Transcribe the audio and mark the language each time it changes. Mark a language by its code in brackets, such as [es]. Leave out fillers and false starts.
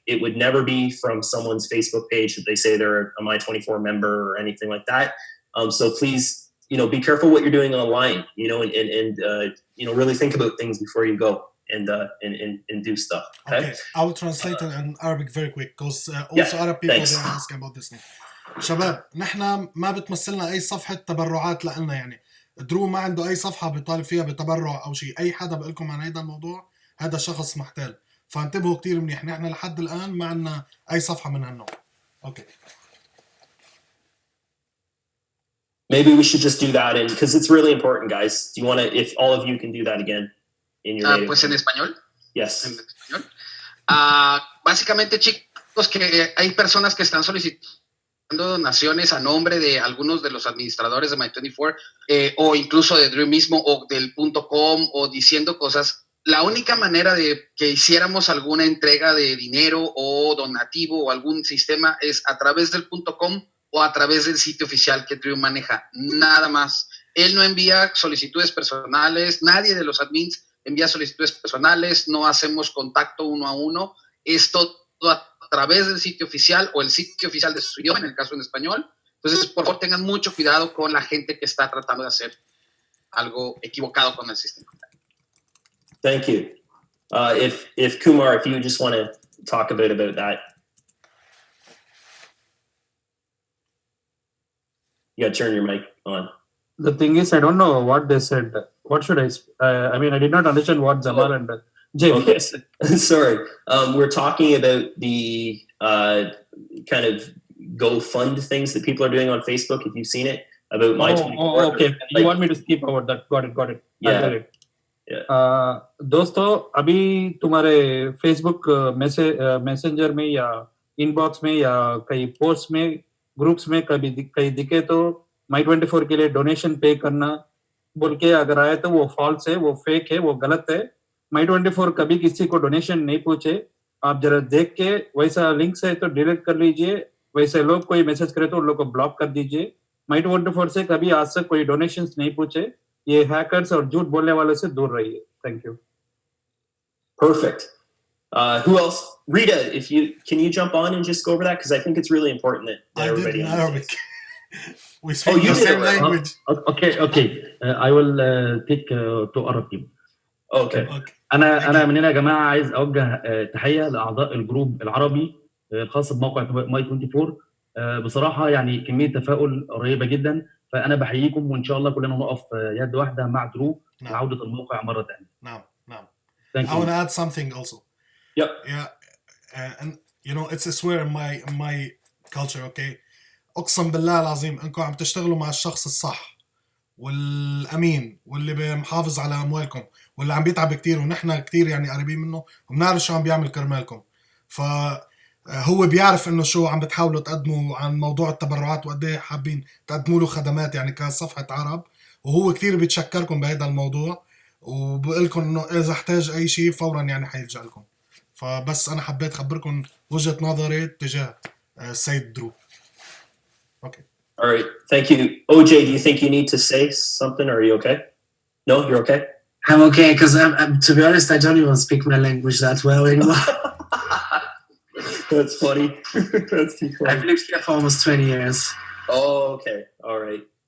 [en] It would never be from someone's Facebook page that they say they're a My24 member or anything like that. So please, be careful what you're doing online, and really think about things before you go and do stuff. Okay? I will translate it in Arabic very quick, because also Arab people they ask about this. [ar] شباب نحن ما بتمثلنا اي صفحة تبرعات لنا، يعني درو ما عنده اي صفحة بيطالب فيها بتبرع او شيء. اي حدا بقول لكم عن هذا الموضوع هذا شخص محتال، فانتبهوا كتير منيح. نحن لحد الان ما عندنا اي صفحة من هالنوع. [en] Okay. Maybe we should just do that, and because it's really important, guys. Do you want to, if all of you can do that again in your native [es] pues en español. [en] Yes. [es] En español. Básicamente, chicos, que hay personas que están solicitando donaciones a nombre de algunos de los administradores de My24 o incluso de Drew mismo o del .com o diciendo cosas. La única manera de que hiciéramos alguna entrega de dinero o donativo o algún sistema es a través del .com o a través del sitio oficial que Drew maneja. Nada más. Él no envía solicitudes personales, nadie de los admins envía solicitudes personales, no hacemos contacto uno a uno, es todo a través del sitio oficial o el sitio oficial de su idioma, en el caso en español. Entonces, por favor, tengan mucho cuidado con la gente que está tratando de hacer algo equivocado con el sistema. [en] Thank you. If Kumar, if you just want to talk a bit about that. You got to turn your mic on. The thing is, I don't know what they said. What should I? I mean, I did not understand what Jamal and JB said. Sorry. We're talking about the kind of go fund things that people are doing on Facebook. If you've seen it about My24. Okay. You want me to skip over that? Got it. Yeah. I got it. [hi] दोस्तों अभी तुम्हारे Facebook messenger में या inbox में या कई post में groups में कहीं दिखे तो My24 के लिए डोनेशन पे करना बोल के अगर आए तो वो फॉल्स है, वो फेक है, वो गलत है. My24 कभी किसी को डोनेशन नहीं पूछे. आप जरा देख के वैसा लिंक्स है तो डिलीट कर लीजिए. वैसे लोग कोई मैसेज करे तो उन लोग को ब्लॉक कर दीजिए. My24 से कभी आज तक कोई डोनेशंस नहीं पूछे. ये हैकर्स और झूठ बोलने वालों से दूर रहिए. [en] Thank you. Perfect. Who else? Rita, can you jump on and just go over that? Because I think it's really important that everybody understands. We speak the same language. Okay. I will take to Arab team. Okay. [ar] أنا من هنا يا جماعة عايز أوجه تحية لأعضاء الجروب العربي الخاص بموقع My24. بصراحة يعني كمية تفاؤل رهيبة جدا. فأنا بحييكم وإن شاء الله كلنا نقف يد واحدة مع درو لعودة الموقع مرة ثانية. نعم. [en] I want to add something also. Yep. Yeah. And you know, it's a swear in my culture, okay? [ar] أقسم بالله العظيم أنكم عم تشتغلوا مع الشخص الصح والأمين واللي محافظ على أموالكم واللي عم بيتعب كتير ونحن كتير يعني قريبين منه وبنعرف شو عم بيعمل كرمالكم. هو بيعرف انه شو عم بتحاولوا تقدموا عن موضوع التبرعات وقد ايه حابين تقدموا له خدمات يعني كصفحة عرب, وهو كتير بيتشكركم بهذا الموضوع وبقول لكم انه اذا احتاج اي شيء فورا يعني حيلجأ لكم. فبس انا حبيت اخبركم وجهة نظري تجاه السيد درو. [en] Okay. All right. Thank you. OJ, do you think you need to say something or are you okay? No, you're okay? I'm okay because to be honest, I don't even speak my language that well anymore. That's funny. That's too funny. I've lived here for almost 20 years. Oh, okay. All right.